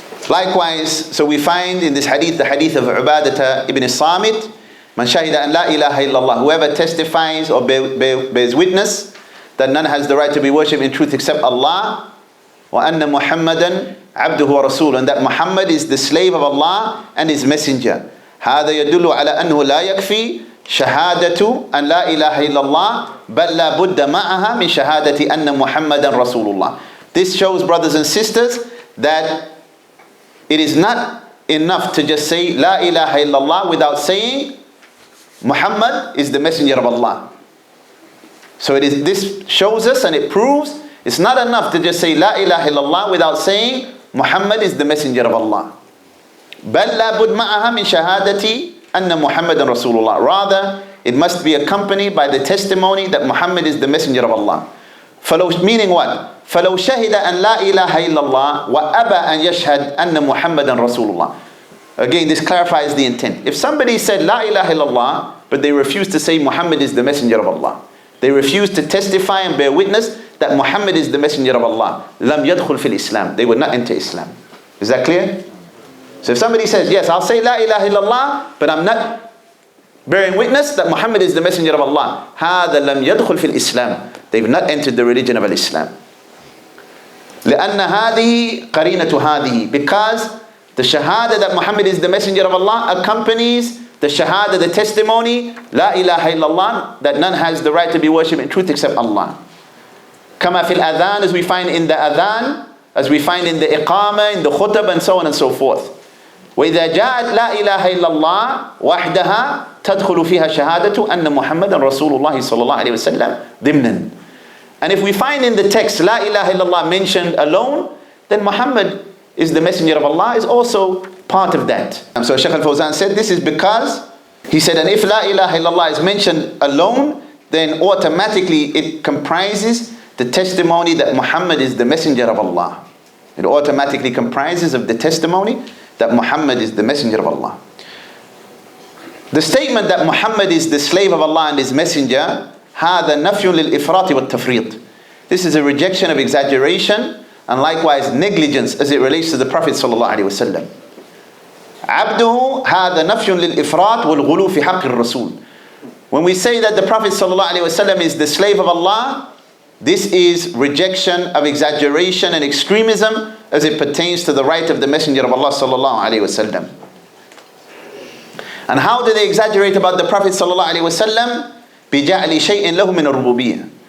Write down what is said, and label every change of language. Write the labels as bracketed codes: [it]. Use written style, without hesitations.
[en] Likewise, so we find in this hadith, the hadith of Ubadah ibn Samit, [ar] Man shahida an la ilaha illallah, [en] whoever testifies or bears witness that none has the right to be worshipped in truth except Allah, [ar] wa anna Muhammadan abduhu wa rasul, [en] and that Muhammad is the slave of Allah and his messenger. [ar] هذا يدل على أنه لا يكفي شهادة أن لا إله إلا الله بل لا بد معها من شهادة أن محمدا رسول الله. [en] This shows, brothers and sisters, that it is not enough to just say La ilaha illallah without saying Muhammad is the messenger of Allah. So this shows us and it proves it's not enough to just say La ilaha illallah without saying Muhammad is the messenger of Allah. [ar] بل لا بد معها من شهادة أن محمدا رسول الله. [en] Rather, it must be accompanied by the testimony that Muhammad is the messenger of Allah. Meaning what? [ar] فلو شهد أن لا إله إلا الله وأبى أن يشهد أن محمدا رسول الله. [en] Again, this clarifies the intent. If somebody said La ilaha illallah, but they refuse to say Muhammad is the messenger of Allah, they refuse to testify and bear witness that Muhammad is the messenger of Allah, [ar] لم يدخل في الإسلام, [en] they would not enter Islam. Is that clear? So if somebody says, yes, I'll say La ilaha illallah, but I'm not bearing witness that Muhammad is the messenger of Allah, [ar] هذا لم يدخل في الإسلام, [en] they've not entered the religion of Islam. [ar] لأن هذه قرينة هذه, [en] because the shahada that Muhammad is the messenger of Allah accompanies the shahada, the testimony, La ilaha illallah, that none has the right to be worshipped in truth except Allah. [ar] Kama fil adhan, [en] as we find in the adhan, as we find in the iqama, in the khutab, and so on and so forth. [ar] وإذا جاءت لا إله إلا الله وحدها تدخل فيها شهادة أن محمدا رسول الله صلى الله عليه وسلم ضمنا. [en] And if we find in the text La ilaha illallah mentioned alone, then Muhammad is the messenger of Allah is also part of that. And so Shaykh al-Fawzan said this is because, he said, and if La ilaha illallah is mentioned alone, then automatically it comprises the testimony that Muhammad is the messenger of Allah. It automatically comprises of the testimony that Muhammad is the messenger of Allah. The statement that Muhammad is the slave of Allah and his messenger, [ar] هذا نفي للإفراط والتفريط. [en] This is a rejection of exaggeration and likewise negligence as it relates to the Prophet sallallahu alaihi wasallam. [ar] عبده هذا نفي للإفراط والغلو في حق الرسول. [en] When we say that the Prophet sallallahu alaihi wasallam is the slave of Allah, this is rejection of exaggeration and extremism as it pertains to the right of the Messenger of Allah sallallahu alaihi wasallam. And how do they exaggerate about the Prophet sallallahu alaihi wasallam? [ar] بِجَعْلِ شَيْءٍ لَهُ مِنَ الرُّبُوبِيَّةِ.